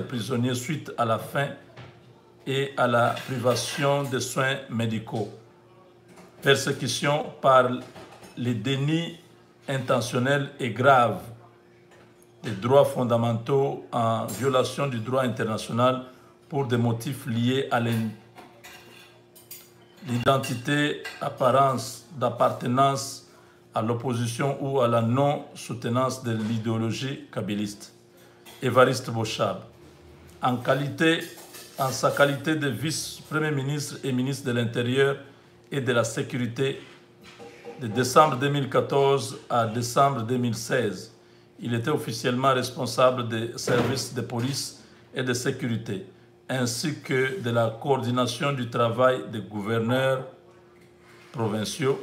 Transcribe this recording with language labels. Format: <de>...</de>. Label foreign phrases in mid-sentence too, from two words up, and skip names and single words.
<fr>prisonniers suite à la faim et à la privation de soins médicaux, persécution par les dénis intentionnels et graves des droits fondamentaux en violation du droit international pour des motifs liés à l'identité, apparence d'appartenance à l'opposition ou à la non-soutenance de l'idéologie kabyliste. Évariste Bochab, en sa qualité de vice-premier ministre et ministre de l'Intérieur et de la Sécurité, de décembre 2014 à décembre 2016, il était officiellement responsable des services de police et de sécurité, ainsi que de la coordination du travail des gouverneurs provinciaux.</fr>